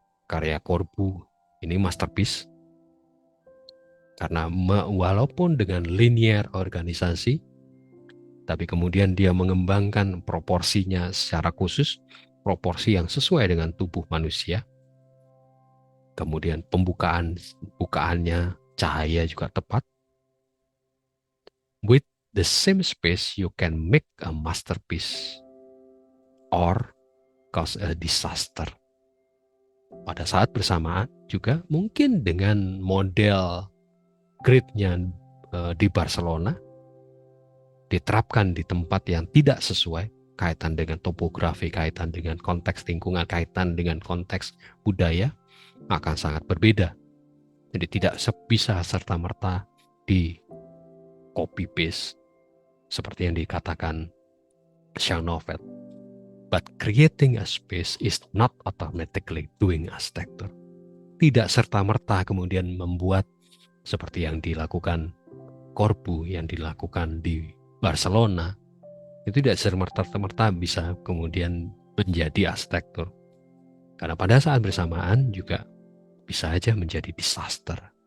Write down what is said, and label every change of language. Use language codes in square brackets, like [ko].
[id] Karya Corbu ini masterpiece. Karena walaupun dengan linear organisasi, tapi kemudian dia mengembangkan proporsinya secara khusus, proporsi yang sesuai dengan tubuh manusia. Kemudian bukaannya, cahaya juga tepat. [en] With the same space, you can make a masterpiece or cause a disaster. [id] Pada saat bersamaan juga mungkin dengan model gridnya di Barcelona diterapkan di tempat yang tidak sesuai, kaitan dengan topografi, kaitan dengan konteks lingkungan, kaitan dengan konteks budaya, akan sangat berbeda. Jadi tidak bisa serta-merta di copy paste seperti yang dikatakan Jean Nouvel. [en] But creating a space is not automatically doing architecture. [id] Tidak serta-merta kemudian membuat seperti yang dilakukan Corbu, yang dilakukan di Barcelona, itu tidak serta-merta bisa kemudian menjadi arsitektur. Karena pada saat bersamaan juga bisa saja menjadi disaster.